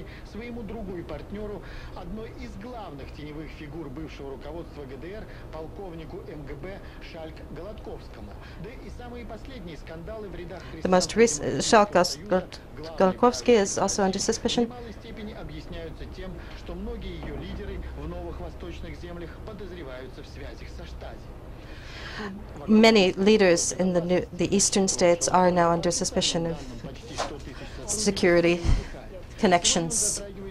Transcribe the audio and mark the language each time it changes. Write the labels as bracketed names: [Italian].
[Russian] Своему другу и партнеру, одной из главных теневых фигур бывшего руководства ГДР, полковнику МГБ Шальк-Голодковскому. Да и самые последние скандалы в рядах [English] The most recent, Golodkovsky is also under suspicion. [Russian] в малой степени объясняются тем, что многие ее лидеры в новых восточных землях подозреваются в связях со Штази. [English] Many leaders in the eastern states are now under suspicion of security connections.